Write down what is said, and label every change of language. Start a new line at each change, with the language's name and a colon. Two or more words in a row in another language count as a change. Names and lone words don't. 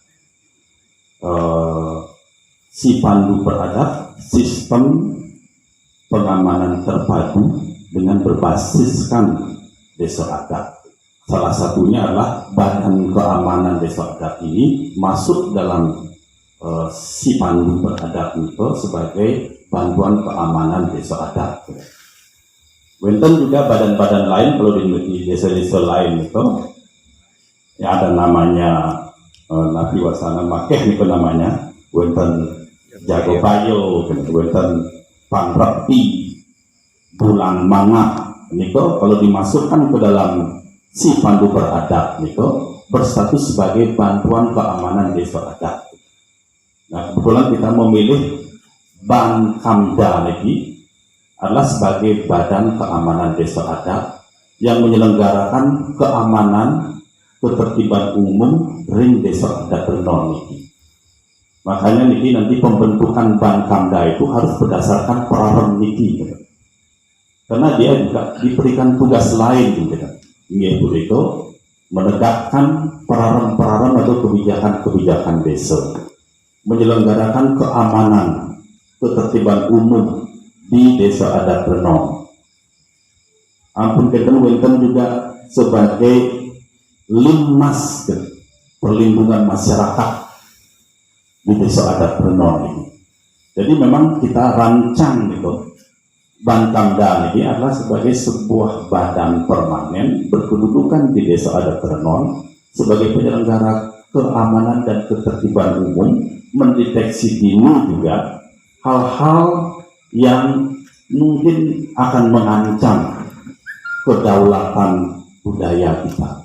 Indonesian: Si pandu beradat sistem pengamanan terpadu dengan berbasiskan desa adat. Salah satunya adalah badan keamanan desa adat ini masuk dalam si pandu beradat itu sebagai bantuan keamanan desa adat. Wenten juga badan-badan lain kalau di desa-desa lain itu ya ada namanya Nabi Wasana Makeh itu namanya, wenten Jago Bayo, wenten Panrekti, Bulan Manga, niko kalau dimasukkan ke dalam si pandu beradab niko berstatus sebagai bantuan keamanan desa adat. Nah kebetulan kita memilih Bankamda lagi adalah sebagai badan keamanan desa adat yang menyelenggarakan keamanan ketertiban umum ring desa adat Renon niki. Makanya niki nanti pembentukan Bankamda itu harus berdasarkan perarem niki gitu. Karena dia juga diberikan tugas lain gitu, yaitu itu menegakkan perarem-perarem atau kebijakan-kebijakan desa, menyelenggarakan keamanan ketertiban umum di desa adat Renon.
Balinese: Ampun keten wenten
Indonesian: juga sebagai Linmas perlindungan masyarakat di desa adat Renon ini. Jadi memang kita rancang gitu. Bankamda ini adalah sebagai sebuah badan permanen berkedudukan di desa adat Renon sebagai penyelenggara keamanan dan ketertiban umum, mendeteksi dini juga hal-hal yang mungkin akan mengancam kedaulatan budaya kita.